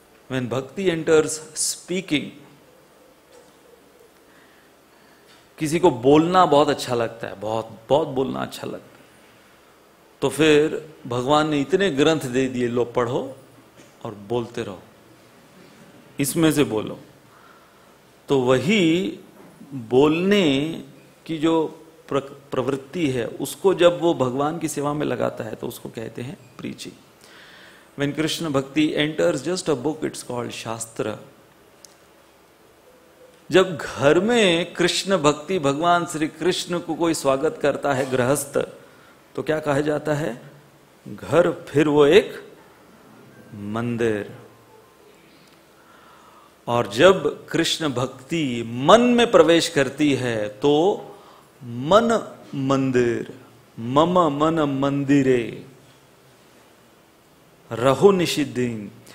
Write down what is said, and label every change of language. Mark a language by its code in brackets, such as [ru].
[en] When bhakti enters speaking, [hi] किसी को बोलना बहुत अच्छा लगता है, बहुत बहुत बोलना अच्छा लगता है, तो फिर भगवान ने इतने ग्रंथ दे दिए, लो पढ़ो और बोलते रहो, इसमें से बोलो। तो वही बोलने की जो प्रवृत्ति है उसको जब वो भगवान की सेवा में लगाता है तो उसको कहते हैं preaching. [en] When Krishna Bhakti enters just a book, it's called shastra. [hi] जब घर में कृष्ण भक्ति भगवान श्री कृष्ण को कोई स्वागत करता है गृहस्थ, तो क्या कहा जाता है? घर, फिर वो एक मंदिर। और जब कृष्ण भक्ति मन में प्रवेश करती है तो मन मंदिर, मम मन मंदिरे रहो निषिद्धिं।